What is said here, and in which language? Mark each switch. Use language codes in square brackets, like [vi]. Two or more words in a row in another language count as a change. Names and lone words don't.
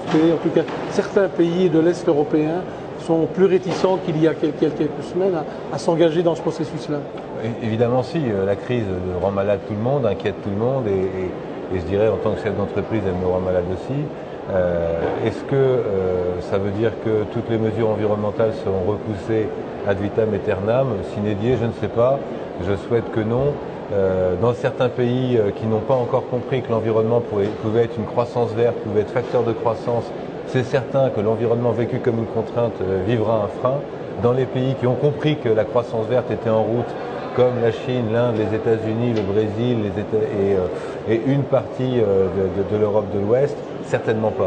[fr] En tout cas, certains pays de l'Est européen sont plus réticents qu'il y a quelques semaines à s'engager dans ce processus-là. Évidemment si, la crise rend malade tout le monde, inquiète tout le monde et je dirais en tant que chef d'entreprise elle me rend malade aussi. Est-ce que ça veut dire que toutes les mesures environnementales seront repoussées [la] ad vitam aeternam, sine die, [fr] je ne sais pas, je souhaite que non. Dans certains pays qui n'ont pas encore compris que l'environnement pouvait être une croissance verte, pouvait être facteur de croissance, c'est certain que l'environnement vécu comme une contrainte vivra un frein. Dans les pays qui ont compris que la croissance verte était en route, comme la Chine, l'Inde, les États-Unis, le Brésil et une partie de l'Europe de l'Ouest, certainement pas.